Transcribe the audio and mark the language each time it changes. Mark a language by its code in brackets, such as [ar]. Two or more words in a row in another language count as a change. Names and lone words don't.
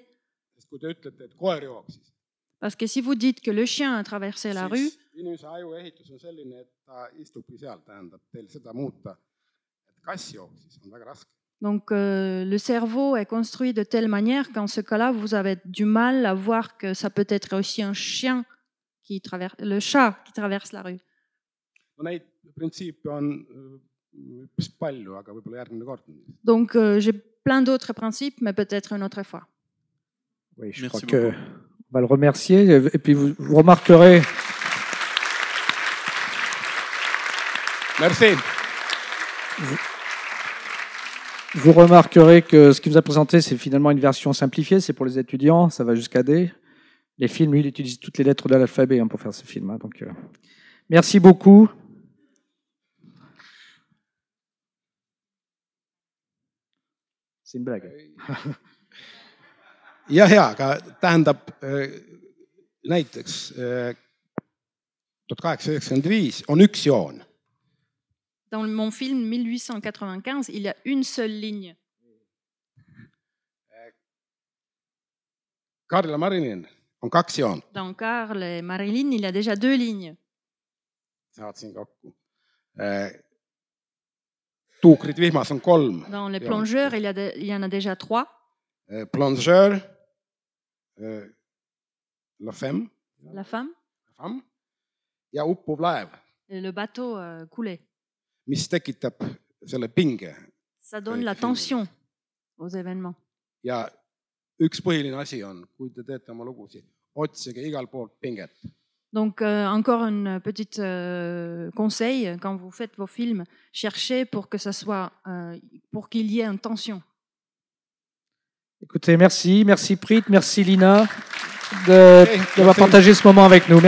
[et] Sest kui te ütlete, et koer jooksis, [fr] Parce que si vous dites que le chien a traversé la rue, [et] siis inimese aju ehitus on selline, et ta istubki seal, tähendab teil seda muuta, et kass jooksis, on väga raske. [fr] Donc le cerveau est construit de telle manière qu'en ce cas-là, vous avez du mal à voir que ça peut être aussi un chien qui traverse, le chat qui traverse la rue. [et] no neid printsiipe on üpris palju, aga võib-olla järgmine kord. [fr] Donc j'ai plein d'autres principes, mais peut-être une autre fois. Oui, je Merci crois que beaucoup. on va le remercier. Et puis vous remarquerez, Merci. vous remarquerez que ce qu'il vous a présenté, c'est finalement une version simplifiée. C'est pour les étudiants, ça va jusqu'à D. Les films, lui, il utilise toutes les lettres de l'alphabet pour faire ce film. Donc, merci beaucoup. C'est une blague. [et] ja, aga tähendab näiteks 1895 on üks joon. [fr] Dans mon film 1895, il y a une seule ligne. [et] Karl ja Marilyn on kaks joont. [fr] Dans Karl et Marilyn, il y a déjà deux lignes. [et] Saatsin kokku. Tuukrid vihmas on 3. [fr] Dans les plongeurs, il y en a déjà 3. Plongeur, la femme La femme [et] ja uppuv laev, [fr] et le bateau coulé. [et] mis tekitab selle pinge. [fr] Ça donne la tension aux événements. [et] Ja üks põhiline asi on, kui te teete oma lugusid, otsige igal poolt pinget. [fr] Donc encore un petit conseil, quand vous faites vos films, cherchez pour que ça soit, pour qu'il y ait une tension. Écoutez, merci Preet, merci Lina d'avoir partagé ce moment avec nous.